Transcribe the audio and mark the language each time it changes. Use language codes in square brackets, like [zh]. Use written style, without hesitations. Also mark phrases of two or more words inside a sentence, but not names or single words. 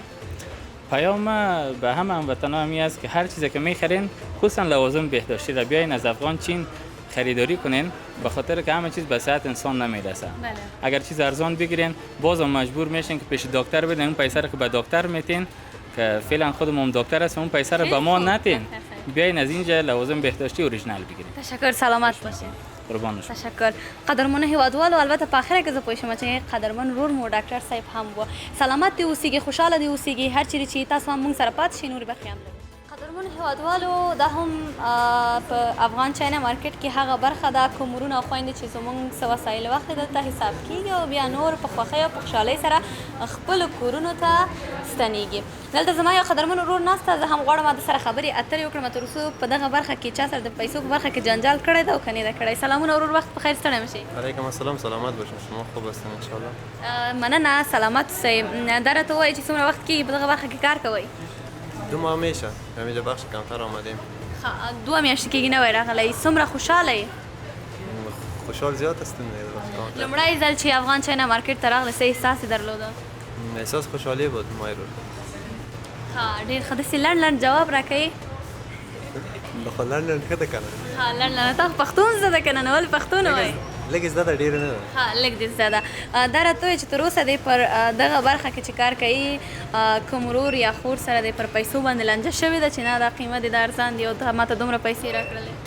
[fa] پیام به همه هموطنان همی است که هر چیزی که میخرین خصوصا لوازم بهداشتی را بیاین از افغان چین خریداری کنین به خاطر که همه چیز به صحت انسان نمیرسه. بله. اگر چیز ارزان بگیرین بازم مجبور میشین که پیش دکتر بدین، اون پیسه رو که به دکتر میتین که فعلا خودمون دکتر هستیم اون پیسه رو به ما نتین. بیاین از اینجا لوازم بهداشتی اوریجینال بگیرین. تشکر، سلامت باشین. قربان شما. تشکر. [ps] قدرمن هیوادوالو البته په اخره کې زه پوه شوم چې قدرمن رور مو ډاکټر صاحب هم و. سلامت دی اوسیږي، خوشاله دی اوسیږي، هر چیرې چې تاسو هم موږ سره پات شئ نورې برخې هم لرو. قدرمن هیوادوالو دا هم په افغان چاینا مارکیټ کې هغه برخه ده کومرونه او خویندې چې زموږ څه وسایل وخت دلته حساب کیږي او بیا نور په خوښۍ او په خوشحالۍ سره خپلو کورونو ته ستنیږي. دلته زما یو قدرمن ورور ناسته، زه هم غواړم د سره خبرې اترې وکړم تر اوسه په دغه برخه کې چا سره د پیسو په برخه کې جنجال کړی ده او که نه ده کړی. سلامونه ورور، وخت په خیر، ستړی مه شئ. [ar] علیکم السلام، [fa] سلامت باشین، شما خوب هستین انشاءالله؟ [ps] مننه، سلامت اوسئ. دا راته ووایئ چې څومره وخت کېږي په دغه برخه کې کار کوئ؟ [fa] 2 ماه میشه همینجا بخش کمتر آمدیم. [ps] 2 میاشتې کېږي نوی راغلی. څومره خوشحاله یې؟ [fa] خوشحال زیاد هستیم. [ps] لومړی ځل چې افغان چاینا مارکیټ ته راغلی څه احساس یې درلوده؟ [fa] احساس خوشحالی بود مایرو. [ps] ډېر ښه. داسې لنډ لنډ جواب راکوي. خو لنډ لنډ ښه ده که نه؟ لنډ لنډ. تا خو پښتون زده ده که نه؟ نو ولې پښتو نه وایې؟ لږ زده ده، ډېره نه ده. لږ دې زده ده. دا راته ووایه چې تر اوسه دی پر دغه برخه کې چې کار کوي کوم ورور یا خور سره دی پر پیسو باندې لانجه شوې ده چې نه دا قیمت یې دا ارزان دی او ما ته دومره پیسې راکړلې؟